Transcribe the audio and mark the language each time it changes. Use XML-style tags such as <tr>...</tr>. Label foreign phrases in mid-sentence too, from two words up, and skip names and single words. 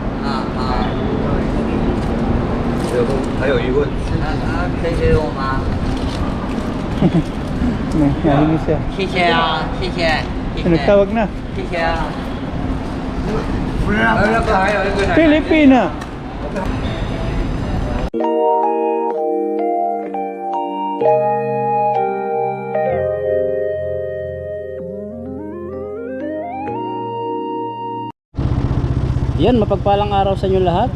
<zh>还有一个可以给我吗？</zh> <tl>Nahihilo siya.</tl> <zh>谢谢啊，谢谢，谢谢，</zh> <tl>Nagtawag na.</tl> <zh>谢谢啊。那个还有一个奶奶</zh> <tl>Pilipina. Yan, mapagpalang araw sa inyo lahat.</tl>